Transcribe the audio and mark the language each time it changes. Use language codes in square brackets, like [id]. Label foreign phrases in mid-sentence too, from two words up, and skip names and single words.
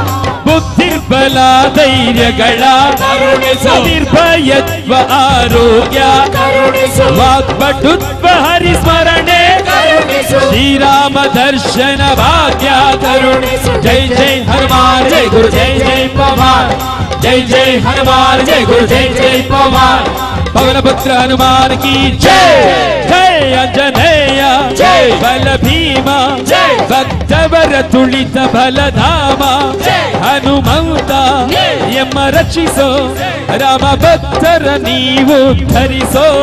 [kn] ಬುದ್ಧಿರ್ಬಲ ಧೈರ್ಯಗಳ ಕರುಣಿಸೋ ನಿರ್ಭಯತ್ವ ಆರೋಗ್ಯ ಕರುಣಿಸೋ ವಾಕ್ಪಟುತ್ವ ಹರಿಸ್ಮರಣೆ ಕರುಣಿಸೋ ಶ್ರೀರಾಮ ದರ್ಶನ ಭಾಗ್ಯ ಕರುಣಿಸೋ ಜೈ ಜೈ ಹನುಮಾನ್ ಜೈ ಗುರು ಜೈ ಜೈ ಪವನ್ [hi] जय जय हनुमान जय गुरु जय जय पवन पवन पुत्र हनुमान की जय [kn] ಜಯ ಅಂಜನೇಯ ಜಯ ಬಲ ಭೀಮಾ ಜಯ ಭಕ್ತವರ ತುಲಿತ ಬಲಧಾಮಾ ಜಯ ಹನುಮಂತ ಯಮ ರಕ್ಷಿಸೋ ರಾಮ ಭಕ್ತರ ನೀವು ಧರಿಸೋ